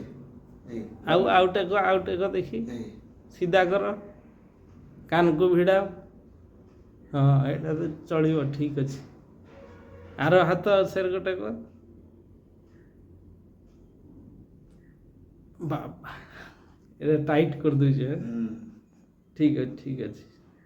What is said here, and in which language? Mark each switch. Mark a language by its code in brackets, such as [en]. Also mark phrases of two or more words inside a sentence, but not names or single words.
[or] ଆଉ ଟେକ ଦେଖି। ଏଇ ସିଧା କର, କାନକୁ ଭିଡ଼ାଅ। ହଁ ଏଇଟା ତ ଚଳିବ, ଠିକ୍ ଅଛି। ଆର ହାତ ସେରେ ଗୋଟେ କର। ବାବା, [bn] এটা টাইট করে দিয়েছে। [or] ହୁଁ। [bn] ঠিক আছে, ঠিক আছে।